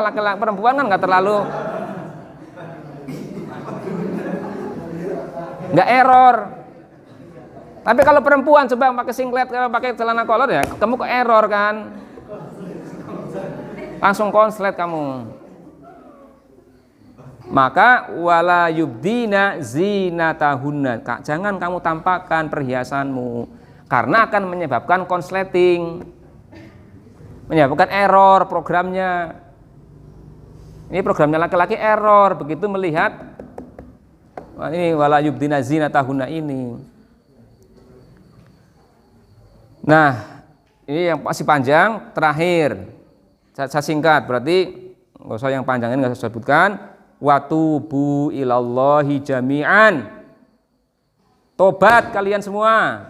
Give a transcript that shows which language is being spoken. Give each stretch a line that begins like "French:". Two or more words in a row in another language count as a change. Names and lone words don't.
Indonesian: Laki-laki perempuan kan nggak terlalu, nggak error. Tapi kalau perempuan coba pakai singlet, kalau pakai celana kolor ya kamu ke error kan. Langsung konslet kamu. Maka
Arabic: ولا يبدين زينتهن,
Indonesian: jangan kamu tampakkan perhiasanmu karena akan menyebabkan konsleting. Menyebabkan error programnya. Ini programnya laki-laki error begitu melihat ini
Arabic: ولا يبدين زينتهن
Indonesian: ini. Nah, ini yang masih panjang, terakhir saya singkat, berarti nggak usah yang panjang ini nggak saya sebutkan.
Arabic: وتوبوا إلى الله جميعا,
Indonesian: tobat kalian semua.